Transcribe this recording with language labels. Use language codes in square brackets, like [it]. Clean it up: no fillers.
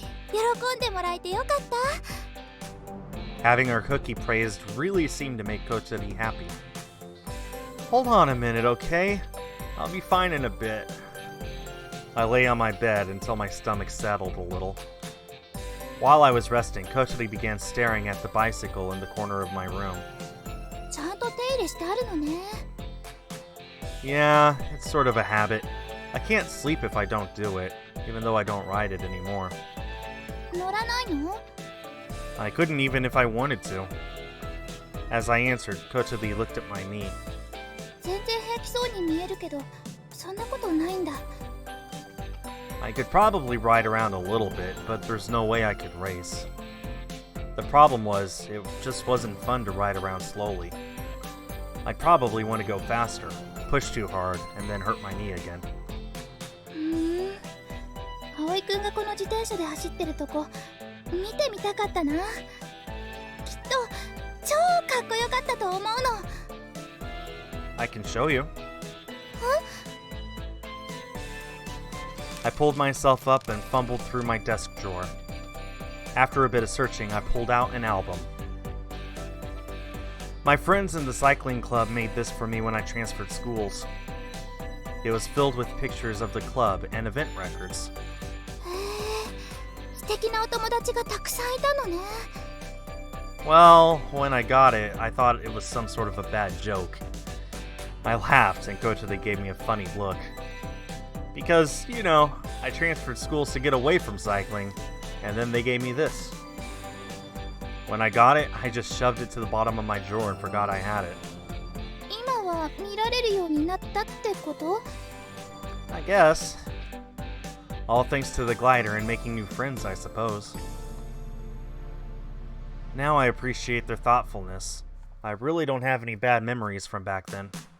[ja] 喜んでもらえてよかった。 [en] Having her cookie praised really seemed to make Kotori happy. Hold on a minute, okay? I'll be fine in a bit. I lay on my bed until my stomach settled a little. While I was resting, Kotori began staring at the bicycle in the corner of my room. [ja] ちゃんと手入れしてあるのね。 [en] Yeah, it's sort of a habit. I can't sleep if I don't do it, even though I don't ride it anymore. [ja] 乗らないの？ [en] I couldn't even if I wanted to. As I answered, Kotori looked at my knee. [ja] 全然平気そうに見えるけど、そんなことないんだ。 [en] I could probably ride around a little bit, but there's no way I could race. The problem was, it just wasn't fun to ride around slowly. I'd probably want to go faster, push too hard, and then hurt my knee again. [ja] 葵くんがこの自転車で走ってるとこ見てみたかったな。きっと超かっこよかったと思うの。 [en] I can show you. I pulled myself up and fumbled through my desk drawer. After a bit of searching, I pulled out an album. My friends in the cycling club made this for me when I transferred schools. It was filled with pictures of the club and event records. [ja] 素敵なお友達がたくさんいたのね。 [en] Well, when I got it, I thought it was some sort of a bad joke. I laughed and Kotori gave me a funny look. Because, you know, I transferred schools to get away from cycling, and then they gave me this. When I got it, I just shoved it to the bottom of my drawer and forgot I had it. [ja] 今は見られるようになったってこと？ [en] I guess. All thanks to the glider and making new friends, I suppose. Now I appreciate their thoughtfulness. I really don't have any bad memories from back then.